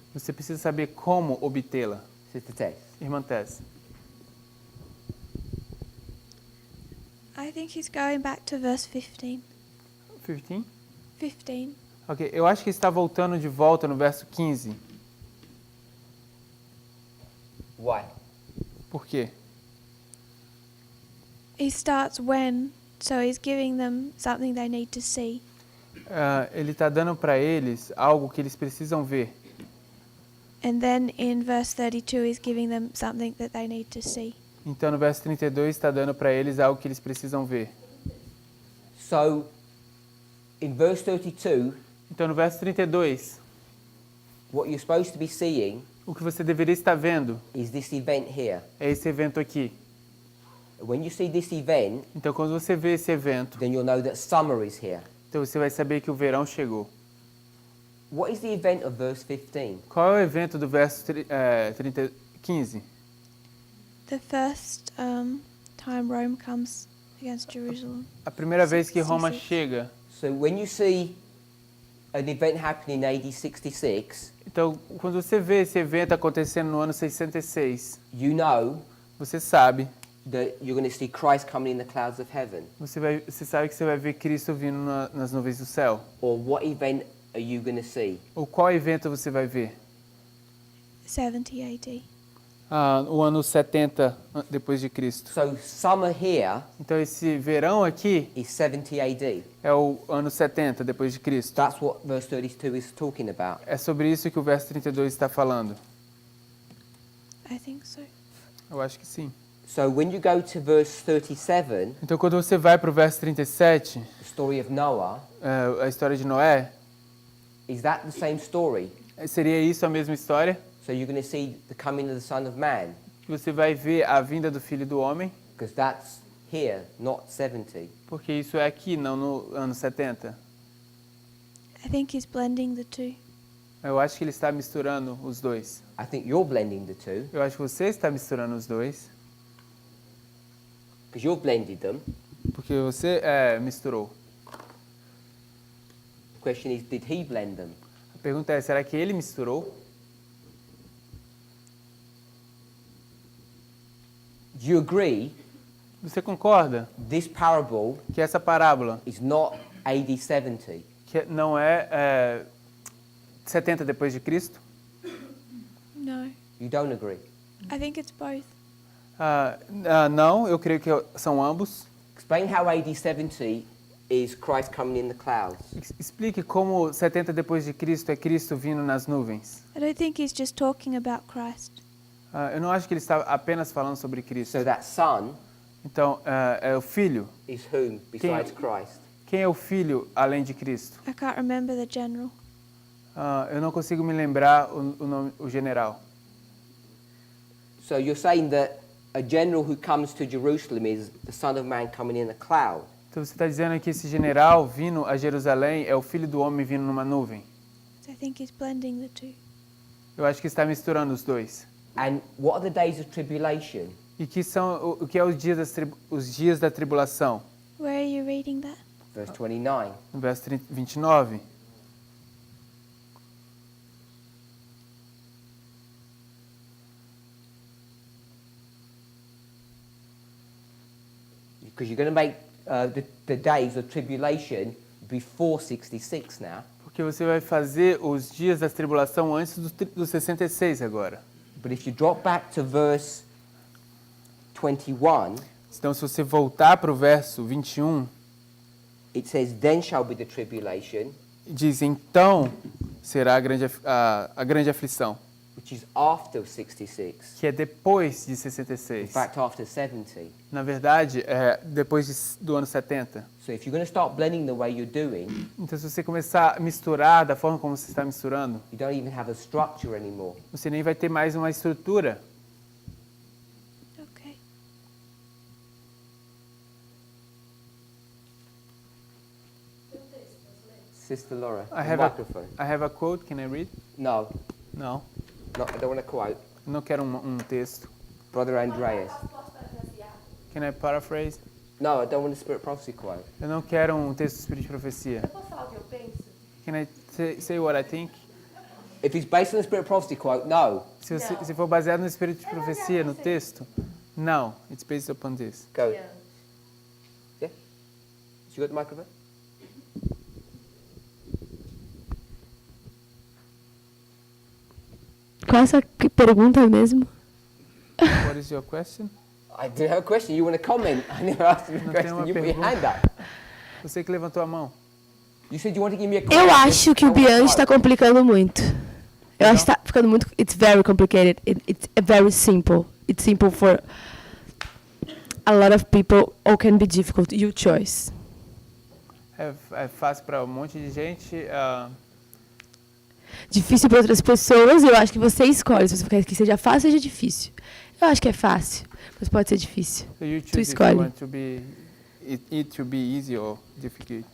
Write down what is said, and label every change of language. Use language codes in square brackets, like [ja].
[pt] Você precisa saber como obtê-la. [en] Sister Tess. [pt] Irmã Tess. [en] I think he's going back to verse 15. 15? 15. [pt] Ok, eu acho que está voltando de volta no verso 15. [en] Why? [pt] Por quê? [en] He starts when, so he's giving them something they need to see. [pt] Ele está dando para eles algo que eles precisam ver. [en] And then in verse 32, he's giving them something that they need to see. [pt] Então no verso 32 está dando para eles algo que eles precisam ver. [en] So, in verse 32, [pt] Então no verso 32, [en] what you're supposed to be seeing [pt] o que você deveria estar vendo [en] is this event here. [pt] é esse evento aqui. [en] When you see this event, [pt] Então quando você vê esse evento, [en] then you'll know that summer is here. [pt] então você vai saber que o verão chegou. [en] What is the event of verse 15? [pt] Qual é o evento do verso 15? [en] The first time Rome comes against Jerusalem. [pt] A primeira vez que Roma [en] 66. [pt] chega. [en] So when you see an event happening in AD 66, [pt] Então, quando você vê esse evento acontecendo no ano 606, [en] you know [pt] você sabe, [en] that you're going to see Christ coming in the clouds of heaven. [pt] você sabe que você vai ver Cristo vindo nas nuvens do céu. [en] Or what event are you going to see? [pt] Ou qual evento você vai ver? [en] 70 AD. [pt] O ano 70 depois de Cristo. [en] So summer here [pt] Então esse verão aqui [en] is 70 AD. [pt] é o ano 70 depois de Cristo. [en] That's what verse 32 is talking about. [pt] É sobre isso que o verso 32 está falando. [en] I think so. [pt] Eu acho que sim. [en] So when you go to verse 37, [pt] Então quando você vai para o verso 37, [en] the story of Noah, [pt] a história de Noé, [en] is that the same story? [pt] seria isso a mesma história? [en] So you're going to see the coming of the Son of Man, [pt] Você vai ver a vinda do Filho do Homem, [en] because that's here, not 70. [pt] porque isso é aqui, não no ano 70. [en] I think he's blending the two. [pt] Eu acho que ele está misturando os dois. [en] I think you're blending the two, [pt] Eu acho que você está misturando os dois, [en] because you've blended them. [pt] porque você misturou. [en] The question is, did he blend them? [pt] A pergunta é, será que ele misturou? [en] Do you agree [pt] Você concorda [en] this parable [pt] que essa parábola [en] is not AD 70? [pt] que não é 70 depois de Cristo? [en] No. You don't agree? I think it's both. [pt] Não, eu creio que são ambos. [en] Explain how AD 70 is Christ coming in the clouds. [pt] Explique como 70 depois de Cristo é Cristo vindo nas nuvens. [en] I don't think he's just talking about Christ. [pt] Eu não acho que ele está apenas falando sobre Cristo. [en] So that son [pt] Então, é o Filho. [en] is whom besides Christ? [pt] Quem é o Filho além de Cristo? [en] I can't remember the general. [pt] Eu não consigo me lembrar o general. [en] So you're saying that a general who comes to Jerusalem is the Son of Man coming in a cloud. [pt] Então você está dizendo que esse general vindo a Jerusalém é o Filho do Homem vindo numa nuvem. [en] So I think he's blending the two. [pt] Eu acho que está misturando os dois. [en] And what are the days of tribulation? [pt] E que são o que é os dias da tribulação? [en] Where are you reading that? Verse 29. [pt] No verso 29. [en] You Because you're going to make the days of tribulation before 66 now. [pt] Porque você vai fazer os dias da tribulação antes do 66 agora. [en] But if you drop back to verse 21, [pt] Então, se você voltar para o verso 21, [en] it says, then shall be the tribulation, [pt] diz, então será a grande aflição, [en] which is after 66. [pt] que é depois de [en] In [pt] 66. [en] fact, after 70. [pt] Na verdade, é depois do ano 70. [en] So if you're going to start blending the way you're doing, [pt] Então, se você começar a misturar da forma como você está misturando, [en] you don't even have a structure anymore. [pt] você nem vai ter mais uma estrutura. [en] Okay. Sister Laura, I the have microphone. I have a quote, can I read? No, [pt] Não, [en] I don't want to quote. [pt] eu não quero um texto. [en] Brother Andreas. Can I paraphrase? No, I don't want a spirit prophecy quote. [pt] Eu não quero um texto do Espírito de Profecia. Posso falar o que eu penso? [en] Can I say what I think? If it's based on the spirit prophecy quote, no. Se for baseado no Espírito de Profecia, no texto, não. It's based upon this. Go. Yeah? You got the microphone? [pt] Qual é essa pergunta mesmo? [en] What is your question? I do have a question. You want to comment? I never asked you a [pt] Não tem [en] question. [pt] uma [en] You put your [pt] pergunta. [en] hand up. [pt] Você que levantou a mão. [en] You said you want to give me a quote. [pt] Eu acho que o [en] I want a [pt] Biant está [en] quote. [pt] complicando muito. Eu acho que está ficando muito. [en] It's very complicated. It's very simple. It's simple for a lot of people, or can be difficult. Your choice. [pt] É fácil para um monte de gente. Difícil para outras pessoas. Eu acho que você escolhe. Se você quer que seja fácil, seja difícil. Eu acho que é fácil, mas pode ser difícil. [en] So you [pt] Tu [en] choose if [pt] escolhe. [en] you want to be it to be easy or difficult.